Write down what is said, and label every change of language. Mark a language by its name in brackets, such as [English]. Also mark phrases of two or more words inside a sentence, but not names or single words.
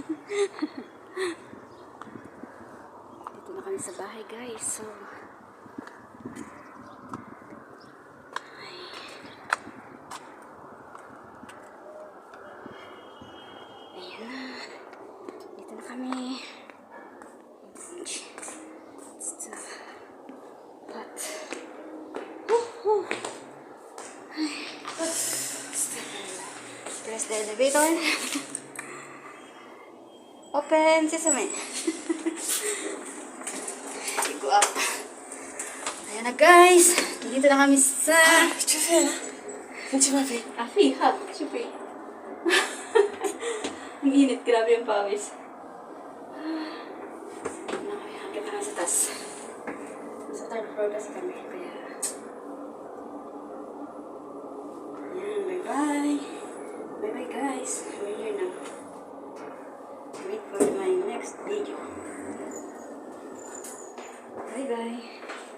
[Filipino] Dito na kami sa bahay guys. So, ay. Ayan na. Dito na kami. [English] But, press the elevator. Open sesame. Go up. [Filipino] Ayan na guys. Dito na kami sa... [French] Tu fais là? Tu m'as fait. [Filipino] Afi, ha? Siyempre. Ang init. Grabe yung pawis. Nakakakit na sa taas. Sa third floor kasi kami. Kaya... Ayan, [English] bye-bye. Bye-bye guys. We're here now. Wait for my next video. Bye-bye.